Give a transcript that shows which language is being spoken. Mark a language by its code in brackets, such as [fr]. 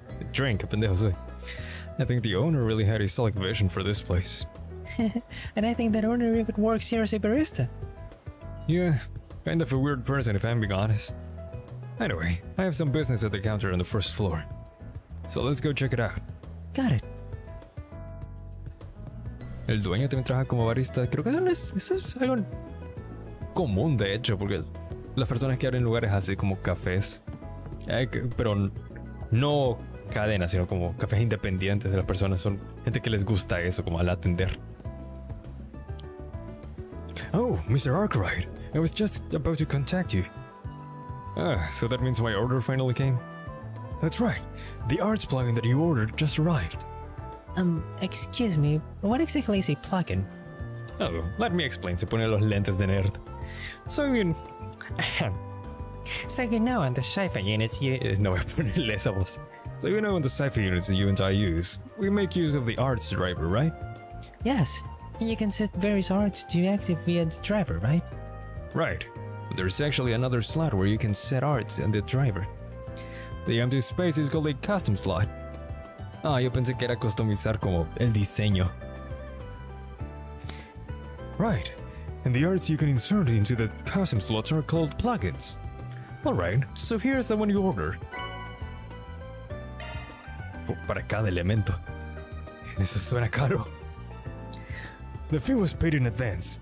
[en] Drink, [es] pendejo soy. [en] I think the owner really had a solid vision for this place. And I think that owner even works here as a barista. Yeah, kind of a weird person if I'm being honest. Anyway, I have some business at the counter on the first floor. So let's go check it out. Got it. [es] El dueño también trabaja como barista. Creo que eso es algo común, de hecho, porque las personas que abren lugares así como cafés, pero no cadenas, sino como cafés independientes, las personas son gente que les gusta eso, como al atender. [en] Oh, Mr. Arkwright, I was just about to contact you. Ah, so that means my order finally came? That's right, the arts plugin that you ordered just arrived. Excuse me, what exactly is a plugin? Oh, let me explain. [es] Se pone los lentes de nerd. [en] So you know on the sci-fi units you... [es] no voy a ponerle esa voz. [en] So you know in the sci-fi units that you and I use, we make use of the arts driver, right? Yes, you can set various arts to active via the driver, right? Right. But there's actually another slot where you can set arts in the driver. The empty space is called a custom slot. [es] Ah, yo pensé que era customizar como el diseño. [en] Right. And the arts you can insert into the custom slots are called plugins. Alright, so here's the one you ordered. [es] Para cada elemento. Eso suena caro. [en] The fee was paid in advance.